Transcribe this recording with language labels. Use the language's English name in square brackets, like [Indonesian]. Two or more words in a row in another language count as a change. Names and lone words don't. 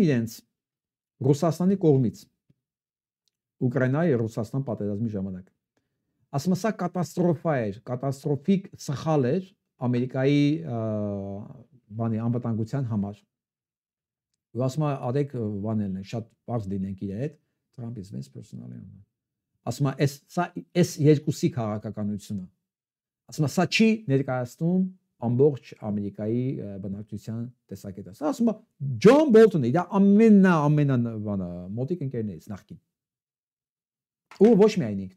[Armenian] իրենց Ռուսաստանի կողմից Ուկրաինայի եւ Ռուսաստան պատերազմի ժամանակ։ Ասում է սա կատաստրոֆա էր, կատաստրոֆիկ սխալ էր Ամերիկայի բանի անվտանգության համար։ ու ասում է ադեք բաներն են շատ բարձ լինենք իր հետ [English] Trump is best personally [Armenian] ասում է այս երկուսի քաղաքականությունը ասում է սա չի ներկայացնում ամբողջ Ամերիկայի բնակչության տեսակետը սա ասում է Ջոն Բոլթոնը դա ամենա բանը մոտիկ ընկերներից նախքին ու ոչ միայն ինքն է